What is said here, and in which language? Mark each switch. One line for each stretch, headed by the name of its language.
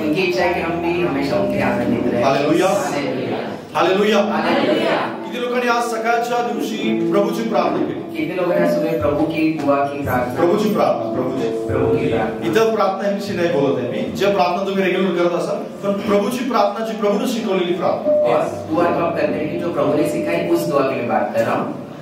Hindi: उनकी इच्छा है कि हम भी हमेशा उनके आनंदित रहें। Hallelujah hallelujah hallelujah.
Marathi: किती लोकांनी आज सकाळच्या दिवशी प्रभूची प्रार्थना केली? किती लोकांनी
Hindi: सुबह प्रभु की दुआ की प्रार्थना,
Marathi: प्रभूची प्रार्थना,
Hindi: प्रभू की प्रार्थना।
Marathi: इतर प्रार्थनांविषयी नाही बोलत आहे मी, जे प्रार्थना तुम्ही रेग्युलर करत असाल, पण प्रभूची प्रार्थना जी प्रभूने शिकवलेली प्रार्थना,
Hindi: और दुआ तो आप करते हैं कि जो प्रभु ने सिखाई उस दुआ के लिए बात कर रहा हूँ।